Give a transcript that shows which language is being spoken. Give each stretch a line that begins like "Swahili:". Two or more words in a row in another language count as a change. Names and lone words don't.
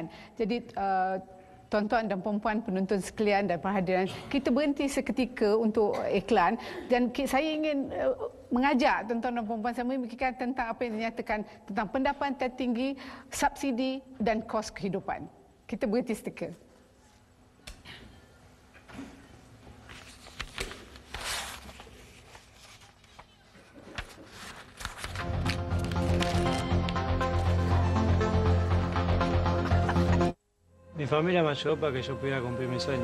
Malay: Jadi tuan-tuan dan puan-puan penonton sekalian dan perhadiran, kita berhenti seketika untuk iklan dan saya ingin mengajak tuan-tuan dan puan-puan saya memikirkan tentang apa yang dinyatakan tentang pendapatan tertinggi, subsidi dan kos kehidupan. Kita berhenti seketika.
Spanish: Mi familia me ayudó para que yo pudiera cumplir mi sueño.